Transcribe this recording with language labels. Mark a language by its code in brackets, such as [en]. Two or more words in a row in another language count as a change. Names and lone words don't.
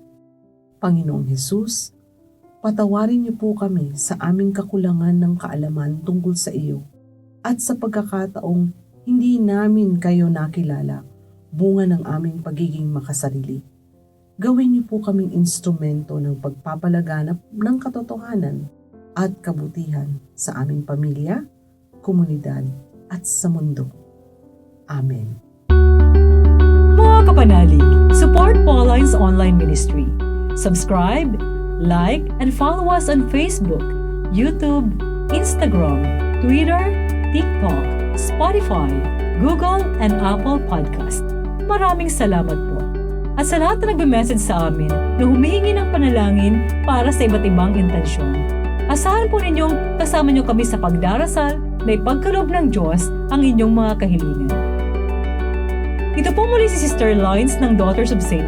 [tl] Panginoong Hesus, patawarin niyo po kami sa aming kakulangan ng kaalaman tungkol sa iyo at sa pagkakataong hindi namin kayo nakilala, bunga ng aming pagiging makasarili. Gawin niyo po kaming instrumento ng pagpapalaganap ng katotohanan at kabutihan sa aming pamilya, komunidad at sa mundo. Amen. Mga kapanalig, [en] support Pauline's online ministry. Subscribe, Like and follow us on Facebook, YouTube, Instagram, Twitter, TikTok, Spotify, Google, and Apple Podcast. [tl] Maraming salamat po. At sa lahat na nagbe-message sa amin na humihingi ng panalangin para sa iba't ibang intensyon, asahan po ninyong kasama niyo kami sa pagdarasal na ipagkaloob ng Diyos ang inyong mga kahilingan. Ito po muli si Sister Lines ng Daughters of St.